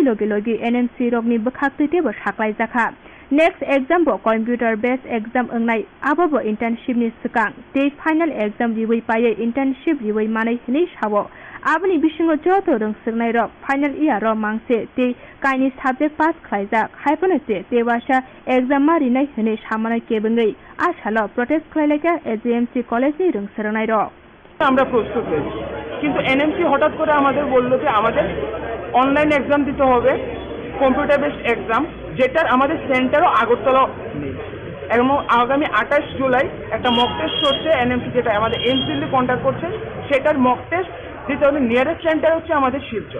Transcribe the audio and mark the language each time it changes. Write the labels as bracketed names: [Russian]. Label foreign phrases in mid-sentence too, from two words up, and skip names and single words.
[Kok Borok] logi NMC rokni bukhaktite bo saklai jakha [English] next exam [Kok Borok] bo [English] computer based exam [Kok Borok] ongnai abo bo internship ni sikang te [English] final exam [Kok Borok] riwei paye internship riwei manai hini sawo abni bisingo joto rungsurnai rok [English] final year [Kok Borok] ro mangse te kaini subject pass khlaijak haipone te wasa exam mari nai hini samana kebengai asalo protest khlaileka AGMC college ni rungsurnai rok [Bangla] আমরা প্রস্তুত হয়েছি, কিন্তু NMC হঠাৎ করে আমাদের বললো যে আমাদের [English] online exam [Bangla] দিতে হবে, [English] computer based exam, [Bangla] যেটার আমাদের সেন্টারও আগরতলা নেই। এবং আগামী 28 জুলাই একটা [English] mock test [Bangla] করছে NMC, যেটা আমাদের এমসিএল কন্ডাক্ট করছে, সেটার [English] mock test [Bangla] দিতে হলে [English] nearest center [Bangla] হচ্ছে আমাদের শিলচর।